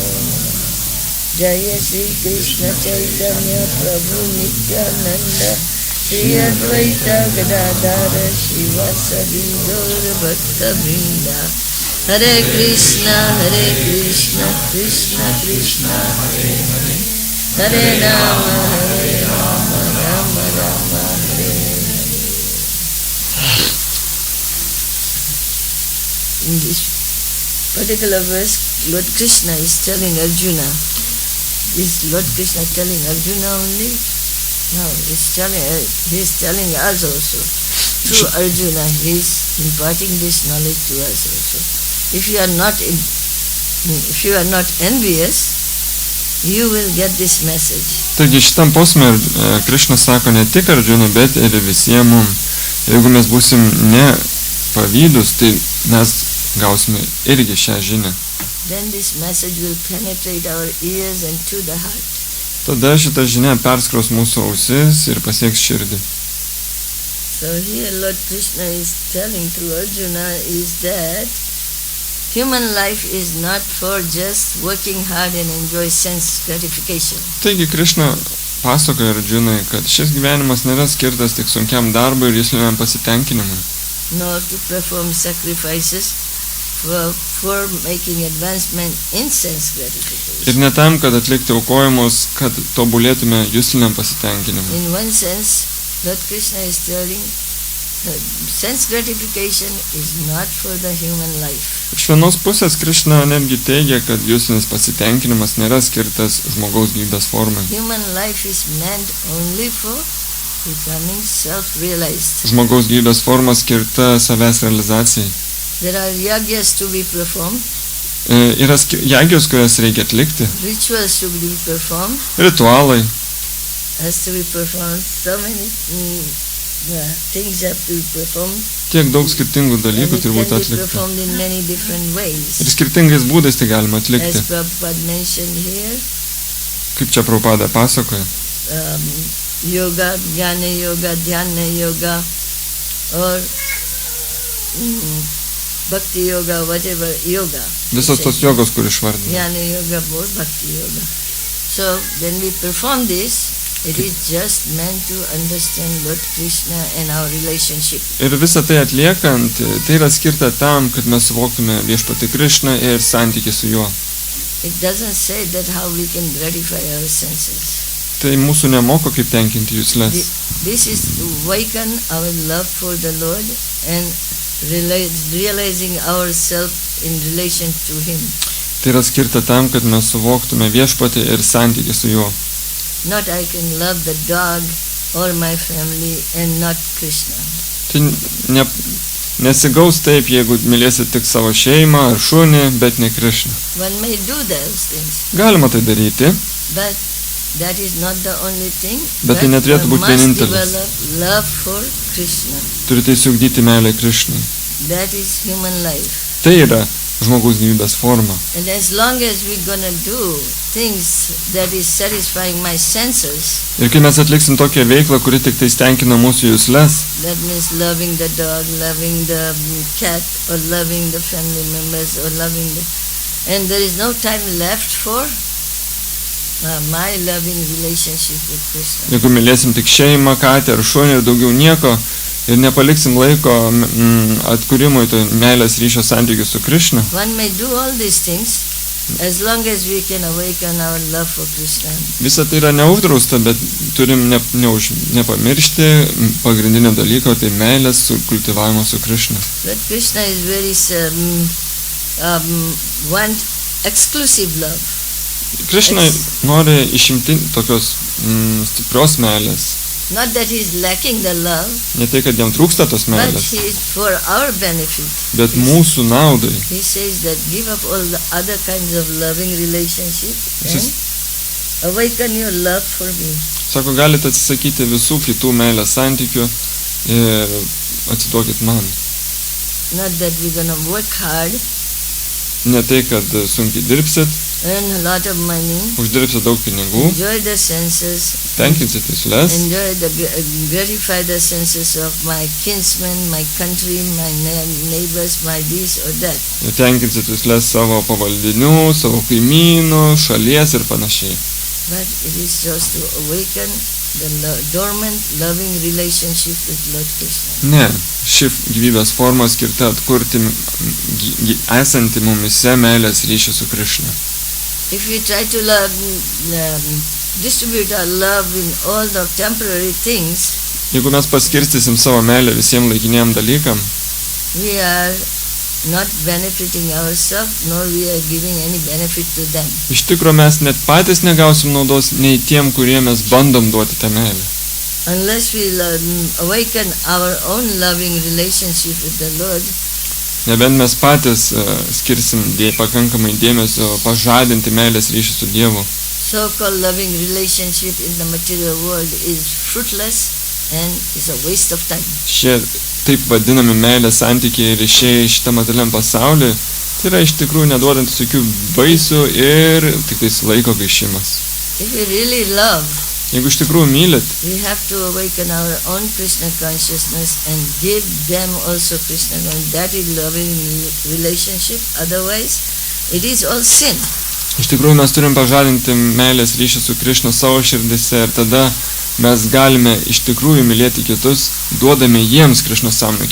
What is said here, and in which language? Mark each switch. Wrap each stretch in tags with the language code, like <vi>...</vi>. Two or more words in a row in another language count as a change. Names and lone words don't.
<sa>Namah Jaya Sri Krishna Chaitanya Prabhu Nityananda Shri Advaita Gadadhara Shivasadi Gaura Bhakta Vrinda Hare Krishna Krishna Krishna Hare Hare Hare Rama Rama Rama Hare Hare.</sa> <en>In this particular verse, Lord Krishna is telling Arjuna. Is Lord Krishna telling Arjuna only? No, he's telling us also. Through Arjuna, he is imparting this knowledge to us also. If you are not envious, you will get this message.</en> <lt>Taigi šitam posme Krišna sako ne tik Arjuna, bet ir visiems mums. Jeigu mes būsim ne pavydus, tai mes gausime irgi šią žinią.</lt> <en>Then this message will penetrate our ears and to the heart.</en> <lt>Tada šita žinia perskros mūsų ausis ir pasieks širdį.</lt> <en>So here Lord Krishna is telling through Arjuna is that human life is not for just working hard and enjoy sense gratification.</en> <lt>Taigi Krišna pasakoja Arjunai, kad šis gyvenimas nėra skirtas tik sunkiam darbui ir jusliniam pasitenkinimui.</lt> <en>Nor to perform sacrifices for making advancement in sense gratification.</en> <lt>Ir ne tam, kad atlikti aukojimus, kad tobulėtume jusliniam pasitenkinimui.</lt> <en>In one sense, Lord Krishna is telling that sense gratification is not for the human life.</en> <lt>Iš vienos pusės Krišna netgi teigia, kad juslinis pasitenkinimas nėra skirtas žmogaus gyvybės formai.</lt> <en>Human life is meant only for becoming self-realized.</en> <lt>Žmogaus gyvybės forma skirta savęs realizacijai.</lt> <en>There are yagyas to be performed.</en> <lt>Yra jagijos, kurias reikia atlikti.</lt> <en>Rituals to be performed.</en> <lt>Ritualai.</lt> <en>Has to be performed. So many things have to be performed.</en> <lt>Tiek daug skirtingų dalykų turi būti</lt> <en>And it can be</en> <lt>atlikti.</lt> <en>performed in many different ways.</en> <lt>Ir skirtingais būdais tai galima atlikti.</lt> <en>As Prabhupada mentioned here,</en> <lt>Kaip čia Prabhupada pasakoja.</lt> <en>yoga, jnana yoga, dhyana yoga, or bhakti yoga, whatever yoga.</en> <lt>Visos tos jogos, kur išvardina.</lt> <en>Jnana yoga or bhakti yoga. So when we perform this, It is just meant to understand Lord Krishna and our relationship.</en> <lt>Ir visą tai atliekant, tai yra skirta tam, kad mes suvoktume viešpatį Krišną ir santykį su juo.</lt> <en>It doesn't say that how we can gratify our senses.</en> <lt>Tai mūsų nemoko, kaip tenkinti jūslės.</lt> <en>This is to awaken our love for the Lord and realizing ourselves in relation to Him.</en> <lt>Tai yra skirta tam, kad mes suvoktume viešpatį ir santykį su juo.</lt> <en>Not I can love the dog or my family and not Krishna.</en> <lt>Tai nesigaus taip, jeigu mylėsit tik savo šeimą ar šunį, bet ne Krišną.</lt> <en>One may do those things,</en> <lt>Galima tai daryti,</lt> <en>but that is not the only thing.</en> <lt>Bet tai neturėtų</lt> <en>one</en> <lt>būti</lt> <en>must</en> <lt>vienintelis.</lt> <en>develop love for Krishna.</en> <lt>turite įsiugdyti meilę Krišnai.</lt> <en>That is human life.</en> <lt>Tai yra žmogaus gyvybės forma.</lt> <en>And as long as we're gonna do things that is satisfying my senses,</en> <lt>Ir kai mes atliksim tokią veiklą, kuri tik tai tenkina mūsų jūslės,</lt> <en>that means loving the dog, loving the cat, or loving the family members, or loving the... And there is no time left for my loving relationship with Krishna.</en> <lt>jeigu mylėsim tik šeimą, katę ar šunį ir daugiau nieko, ir nepaliksim laiko atkūrimui to meilės ryšio santykių su Krišna,</lt> <en>One may do all these things as long as we can awaken our love for Krishna.</en> <lt>visa tai yra neuždrausta, bet turim nepamiršti pagrindinio dalyko, tai meilės kultivavimo su Krišna.</lt> <en>But Krishna is very want exclusive love.</en> <lt>Krišna nori išimti tokios stiprios meilės.</lt> <en>Not that he is lacking the love,</en> <lt>Ne tai, kad jam trūksta tos</lt> <en>but</en> <lt>meilės,</lt> <en>he is for our benefit.</en> <lt>bet mūsų naudai.</lt> <en>He says that give up all the other kinds of loving relationship and awaken your love for me.</en> <lt>Sako, galite atsisakyti visų kitų meilės santykių ir atsiduokit man.</lt> <en>Not that we're gonna work hard,</en> <lt>Ne tai, kad sunkiai dirbsit,</lt> <en>earn a lot of money,</en> <lt>uždirbsit daug pinigų,</lt> <en>enjoy the senses,</en> <lt>tenkinsit jūslės,</lt> <en>enjoy the gratify the senses of my kinsmen, my country, my neighbors, my this or that.</en> <lt>ir tenkinsit jūslės savo pavaldinių, savo kaimynų, šalies ir panašiai.</lt> <en>But it is just to awaken the dormant loving relationship with Lord Krishna.</en> <lt>Ne, ši gyvybės forma skirta atkurti esantį mumise meilės ryšį su Krišna.</lt> <en>If we try to distribute our love in all the temporary things,</en> <lt>Jeigu mes paskirstysim savo meilę visiems laikiniem dalykam,</lt> <en>we are not benefiting ourselves, nor we are giving any benefit to them.</en> <lt>iš tikro mes net patys negausim naudos nei tiem, kurie mes bandom duoti tą meilę.</lt> <en>Unless we awaken our own loving relationship with the Lord,</en> <lt>Nebent mes patys skirsim pakankamai dėmesio pažadinti meilės ryšį su Dievu.</lt> <en>so-called loving relationship in the material world is fruitless and is a waste of time.</en> <lt>Šie taip vadinami meilės santykiai ir ryšiai šitą materialiam pasauliu, tai yra iš tikrųjų neduodantis jokių vaisių ir tik tais laiko gaišimas.</lt> <en>If we really love,</en> <lt>Jeigu iš tikrųjų mylit,</lt> <en>we have to awaken our own Krishna consciousness and give them also Krishna consciousness. That is loving relationship. Otherwise, it is all sin.</en> <lt>iš tikrųjų mes turim pažadinti meilės ryšį su Krišna savo širdise ir tada mes galime iš tikrųjų mylėti kitus, duodami jiems Krišnos sąmonę.</lt>